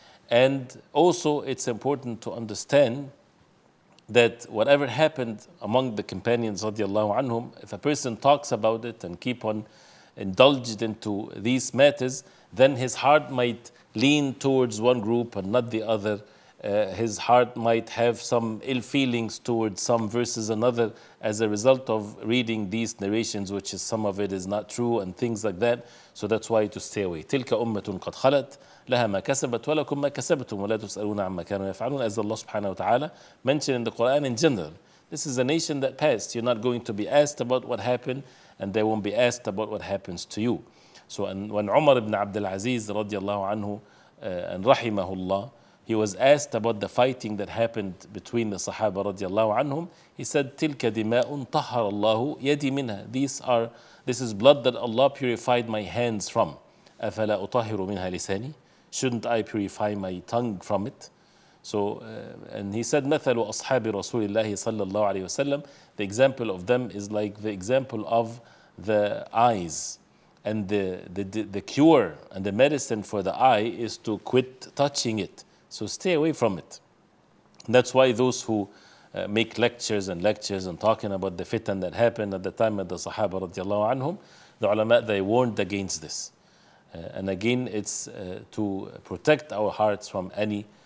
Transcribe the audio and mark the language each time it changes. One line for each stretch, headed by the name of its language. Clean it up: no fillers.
English: And also it's important to understand that whatever happened among the companions radiallahu anhum, if a person talks about it and keep on indulged into these matters, then his heart might lean towards one group and not the other. His heart might have some ill feelings towards some versus another as a result of reading these narrations, which is some of it is not true and things like that. So that's why to stay away.
Arabic: تلك أمة قد خلت لها ما كسبت ولكم ما كسبتم ولا تسألون عما كانوا يفعلون,
English: as Allah subhanahu wa ta'ala mentioned in the Quran in general. This is a nation that passed. You're not going to be asked about what happened, and they won't be asked about what happens to you. So and when Umar ibn Abdul Aziz radiallahu anhu and rahimahullah, he was asked about the fighting that happened between the Sahaba radiallahu anhum, he said,
Arabic: تِلْكَ دِمَاءٌ طَهَّرَ اللَّهُ يَدِي مِنْهَا.
English: This is blood that Allah purified my hands from.
Arabic: أَفَلَا أُطَهِّرُ مِنْهَا لِسَانِي.
English: Shouldn't I purify my tongue from it? So, and he said,
Arabic: مَثَلُ أَصْحَابِ رَسُولِ اللَّهِ صَلَّى اللَّهُ عَلَيْهِ وسلم.
English: The example of them is like the example of the eyes. And the cure and the medicine for the eye is to quit touching it. So stay away from it. That's why those who make lectures and talking about the fitan that happened at the time of the Sahaba radiallahu anhum, the ulama, they warned against this. And again, it's to protect our hearts from any